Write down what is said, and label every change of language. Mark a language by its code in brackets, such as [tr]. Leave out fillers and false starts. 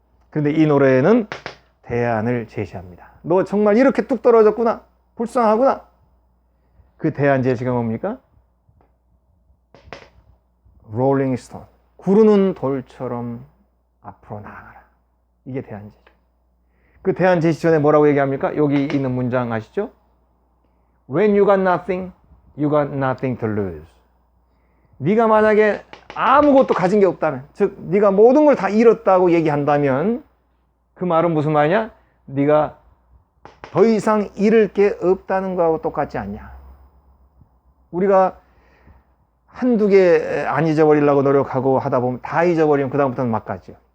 [ko] 그런데 이 노래는 대안을 제시합니다. 너 정말 이렇게 뚝 떨어졌구나, 불쌍하구나. 그 대안 제시가 뭡니까? 롤링 스톤, 구르는 돌처럼 앞으로 나아가라. 이게 대안 제시. 그 대안 제시 전에 뭐라고 얘기합니까? 여기 있는 문장 아시죠? [en] When you got nothing, you got nothing to lose. [ko] 네가 만약에 아무것도 가진 게 없다면, 즉 네가 모든 걸 다 잃었다고 얘기한다면 그 말은 무슨 말이냐? 네가 더 이상 잃을 게 없다는 거하고 똑같지 않냐? 우리가 한두 개 안 잊어버리려고 노력하고 하다 보면 다 잊어버리면 그 다음부터는 막 가죠.